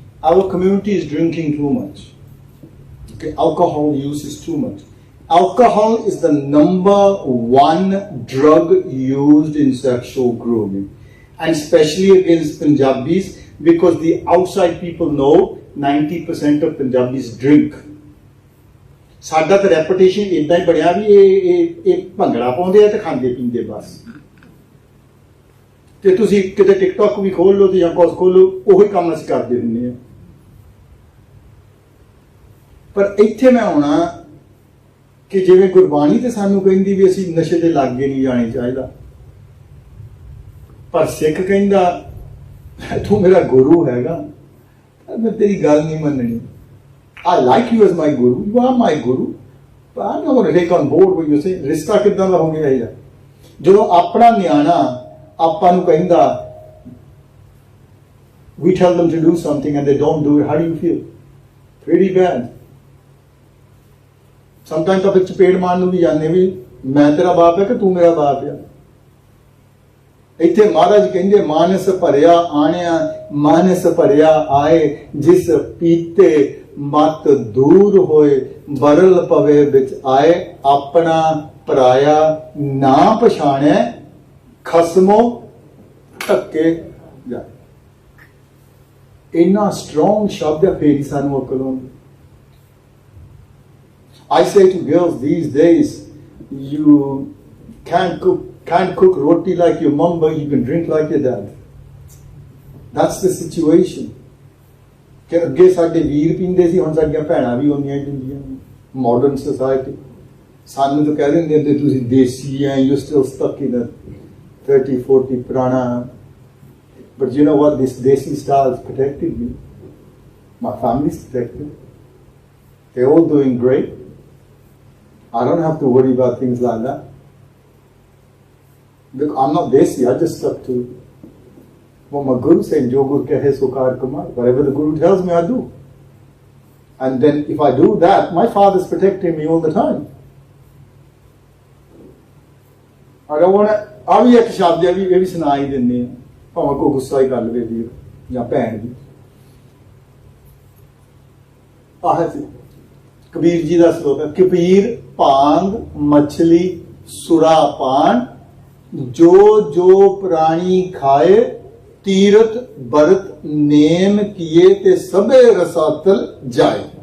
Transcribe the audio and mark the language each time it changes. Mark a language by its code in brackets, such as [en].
[en] Our community is drinking too much. Okay, alcohol use is too much. Alcohol is the #1 drug used in sexual grooming, and especially against Punjabis, because the outside people know 90% of Punjabis drink. [pa] ਸਾਡਾ ਤਾਂ reputation ਇਦਾਂ ਹੀ ਬਣਿਆ ਵੀ ਇਹ ਭੰਗੜਾ ਪਾਉਂਦੇ ਆ ਤੇ ਖਾਂਦੇ ਪੀਂਦੇ ਬਸ। ਤੇ ਤੁਸੀਂ ਕਿਤੇ ਟਿਕਟੌਕ ਵੀ ਖੋਲ ਲਓ ਤੇ ਜਾਂ ਕੁਝ ਖੋਲੋ, ਉਹੀ ਕੰਮ ਅਸੀਂ ਕਰਦੇ ਹੁੰਦੇ ਆ। ਪਰ ਇੱਥੇ ਮੈਂ ਆਉਣਾ ਕਿ ਜਿਵੇਂ ਗੁਰਬਾਣੀ ਤੇ ਸਾਨੂੰ ਕਹਿੰਦੀ ਵੀ ਅਸੀਂ ਨਸ਼ੇ ਦੇ ਲਾਗੇ ਨਹੀਂ ਜਾਣੇ ਚਾਹੀਦਾ, ਪਰ ਸਿੱਖ ਕਹਿੰਦਾ ਤੂੰ ਮੇਰਾ ਗੁਰੂ ਹੈਗਾ, ਮੈਂ ਤੇਰੀ ਗੱਲ ਨਹੀਂ ਮੰਨਣੀ। [en] I like you as my guru, you are my guru, but I'm not going to take on board what you say। [pa] ਰਿਸ਼ਤਾ ਕਿੱਦਾਂ ਦਾ ਹੋ ਗਿਆ ਇਹਦਾ? ਜਦੋਂ ਆਪਣਾ ਨਿਆਣਾ ਆਪਾਂ ਨੂੰ ਕਹਿੰਦਾ, [en] we tell them to do something and they don't do it, how do you feel? Pretty bad. [pa] Sometimes ਆਪਾਂ ਚਪੇੜ ਮਾਰਨ ਨੂੰ ਵੀ ਜਾਂਦੇ ਵੀ ਮੈਂ ਤੇਰਾ ਬਾਪ ਹੈ ਕਿ ਤੂੰ ਮੇਰਾ ਬਾਪ ਹੈ। ਇੱਥੇ ਮਹਾਰਾਜ ਕਹਿੰਦੇ ਮਾਨਸ ਭਰਿਆ ਆਣਿਆ ਮਾਨਸ ਭਰਿਆ ਆਏ, ਜਿਸ ਪੀਤੇ ਮਤ ਦੂਰ ਹੋਏ ਬਰਲ ਪਵੇ ਵਿੱਚ ਆਏ, ਆਪਣਾ ਪਰਾਇਆ ਨਾ ਪਛਾਣੈ ਖਸਮੋ ਧੱਕੇ ਜਾਏ। ਇੰਨਾ ਸਟਰੋਂਗ ਸ਼ਬਦ ਹੈ, ਫੇਰ ਹੀ ਸਾਨੂੰ ਅਕਲ ਆਉਂਦੀ। [en] I say to girls these days, you can't cook roti like your mom, but you can drink like your dad. That's the situation. [pa] ਕਿ ਅੱਗੇ ਸਾਡੇ ਵੀਰ ਪੀਂਦੇ ਸੀ, ਹੁਣ ਸਾਡੀਆਂ ਭੈਣਾਂ ਵੀ ਉਹਨੀਆਂ ਹੀ ਪੀਂਦੀਆਂ। ਮਾਡਰਨ ਸੋਸਾਇਟੀ ਸਾਨੂੰ ਤਾਂ ਕਹਿ ਦਿੰਦੇ ਹੁੰਦੇ ਤੁਸੀਂ ਦੇਸੀ ਹੈ, [en] you still stuck in [pa] 30-40 ਪੁਰਾਣਾ। [en] But you know what? This desi style has protected me. My family's protected. They're all doing great. I don't have to worry about things like that. Look, I'm not desi, I just stuck to what my guru said, [pa] Jo Guru Kahe So Kar Kamar. [en] Whatever the guru tells me, I do. And then if I do that, my father's protecting me all the time. I don't want to, [pa] ਆ ਵੀ ਇੱਕ ਸ਼ਬਦ ਹੈ ਵੀ ਇਹ ਵੀ ਸੁਣਾ ਹੀ ਦਿੰਦੇ ਆ, ਭਾਵੇਂ ਕੋਈ ਗੁੱਸਾ ਹੀ ਕਰ ਲਵੇ ਵੀਰ ਜਾਂ ਭੈਣ ਵੀ। ਆਹ ਸੀ ਕਬੀਰ ਜੀ ਦਾ ਸ਼ਲੋਕ ਹੈ, ਕਬੀਰ ਭਾਂਗ ਮਛਲੀ ਸੁਰਾ ਪਾਨ, ਜੋ ਜੋ ਪ੍ਰਾਣੀ ਖਾਏ ਤੀਰਥ ਬਰਤ ਨੇਮ ਕੀਏ ਤੇ ਸਭੇ ਰਸਾਤਲ ਜਾਏ।